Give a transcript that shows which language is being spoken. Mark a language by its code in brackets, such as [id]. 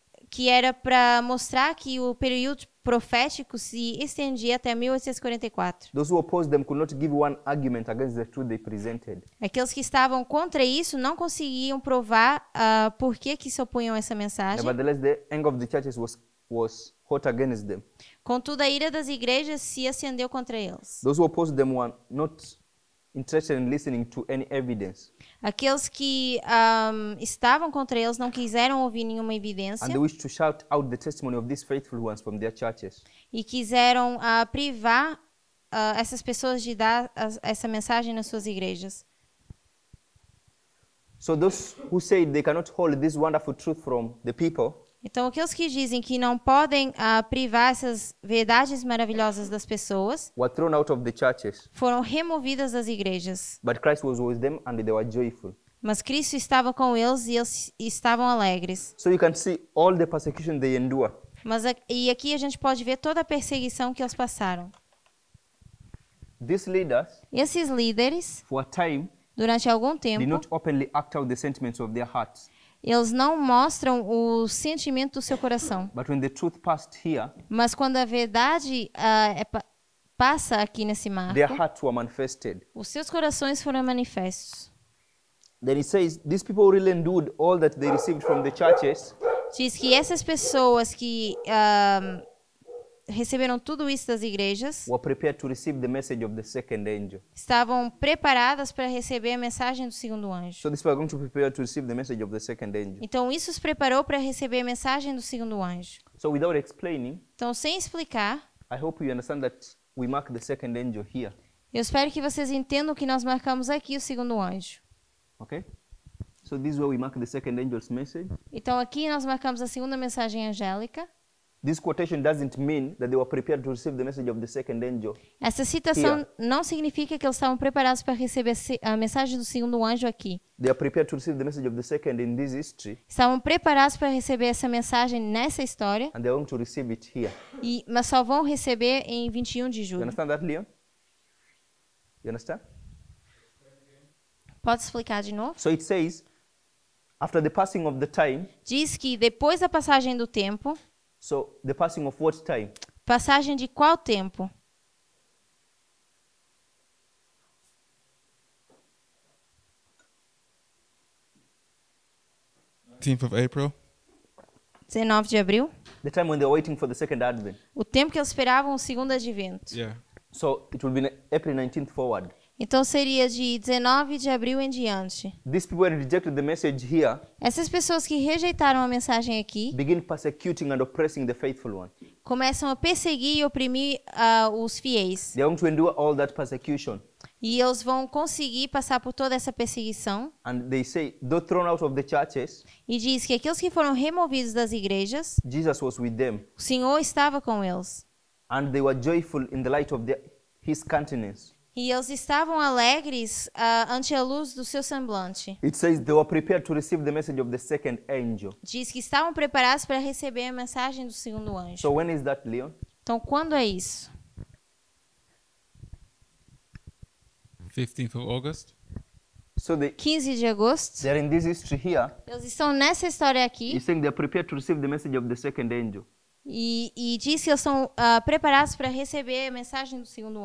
[pt] que era para mostrar que o período profético se estendia até 1844. [en] Those who opposed them could not give one argument against the truth they presented. [pt] Aqueles que estavam contra isso não conseguiam provar por que se opunham a essa mensagem. [en] Nevertheless, the anger of the churches was hot against them. [pt] Contudo, a ira das igrejas se acendeu contra eles. [en] Those who opposed them were not interested in listening to any evidence, [pt] Aqueles que estavam contra eles não quiseram ouvir nenhuma evidência [en] and they wished to shout out the testimony of these faithful ones from their churches. [pt] e quiseram privar essas pessoas de dar essa mensagem nas suas igrejas. [en] So those who said they cannot hold this wonderful truth from the people, [pt] Então, aqueles que dizem que não podem privar essas verdades maravilhosas das pessoas [en] were thrown out of the churches. [pt] foram removidas das igrejas. [en] But Christ was with them and they were joyful. [pt] Mas Cristo estava com eles e eles estavam alegres. [en] So you can see all the persecution they endure. [pt] E aqui a gente pode ver toda a perseguição que eles passaram. [en] These leaders, [pt] Esses líderes, [en] for a time, [pt] durante algum [en] did [pt] tempo, [en] not openly act out the sentiments of their hearts. [pt] eles não mostram o sentimento do seu coração. [en] But when the truth passed here, [pt] Mas quando a verdade passa aqui nesse marco, [en] their hearts were manifested. [pt] os seus corações foram manifestos. [en] Then it says, these people really endured all that they received from the churches [pt] Diz que essas pessoas que receberam tudo isso das igrejas [en] were prepared to receive the message of the second angel. [pt] estavam preparadas para receber a mensagem do segundo anjo. [en] So these people are going to prepare to receive the message of the second angel. [pt] Então isso os preparou para receber a mensagem do segundo anjo. [en] So without explaining, [pt] Então, sem explicar, [en] I hope you understand that we mark the second angel here. [pt] eu espero que vocês entendam que nós marcamos aqui o segundo anjo. [en] Okay? So this is where we mark the second angel's message. [pt] Então aqui nós marcamos a segunda mensagem angélica. [en] This quotation doesn't mean that they were prepared to receive the message of the second angel. [pt] Essa citação não significa que eles estavam preparados para receber a mensagem do segundo anjo aqui. [en] They are prepared to receive the message of the second in this history, [pt] Estavam preparados para receber essa mensagem nessa história, [en] and they are going to receive it here. [pt] mas só vão receber em 21 de [en] You [pt] julho. [en] understand that, Leon? You understand? [pt] Pode explicar de novo? [en] So it says, after the passing of the time, [pt] Diz que depois da passagem do tempo, [en] so the passing of what time? [pt] passagem de qual tempo? [en] of April. [pt] 19 de abril? [en] The time when they were waiting for the second advent. O tempo que eles esperavam o segundo advento. Yeah. So it will be April 19th forward. [pt] Então seria de 19 de abril em diante. [en] These people who rejected the message here [pt] Essas pessoas que rejeitaram a mensagem aqui [en] begin persecuting and oppressing the faithful one. [pt] começam a perseguir e oprimir os fiéis. [en] They are going to endure all that persecution. [pt] E eles vão conseguir passar por toda essa perseguição. [en] And they say, though thrown out of the churches, [pt] E diz que aqueles que foram removidos das igrejas, [en] Jesus was with them. [pt] o Senhor estava com eles. [en] And they were joyful in the light of his countenance. [pt] E eles estavam alegres ante a luz do seu semblante. [en] It says they were prepared to receive the message of the second angel. [pt] Diz que estavam preparados para receber a mensagem do segundo anjo. [en] So when is that, Leon? [pt] Então, quando é isso? [en] 15th of August. So [pt] 15 de agosto. [en] they are in this history here. [pt] Eles estão nessa história aqui. [en] He's saying they are prepared to receive the message of the second angel. [pt] E diz que eles estão preparados para receber a mensagem do segundo